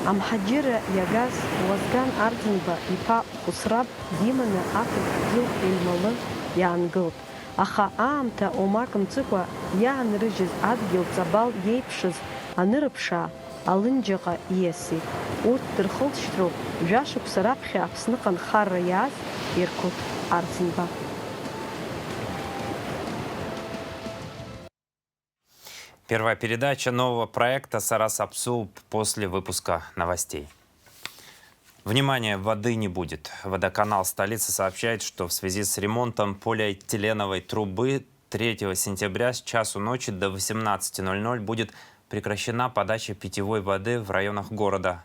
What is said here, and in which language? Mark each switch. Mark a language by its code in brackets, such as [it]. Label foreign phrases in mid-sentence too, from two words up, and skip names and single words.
[ab] Амҳаџьырра иагаз Уазган Арӡынба иԥа Хәыцраб диманы ақырҭқәа еималы иаангылт. Аха аамҭа омак мҵыкәа иаанрыжьыз адгьыл ҵабал иеиԥшыз анырыԥшаа, Алынџьаҟа ииасит. Урҭ дырхылҵшьҭроуп жәашықәса раԥхьа Аԥсныҟа нхарра иааз Иркут Арӡынба. [ru] Первая передача нового проекта «Сарас Апсу» после выпуска новостей. Внимание, воды не будет. Водоканал столицы сообщает, что в связи с ремонтом полиэтиленовой трубы 3 сентября с часу ночи до 18:00 будет прекращена подача питьевой воды в районах города.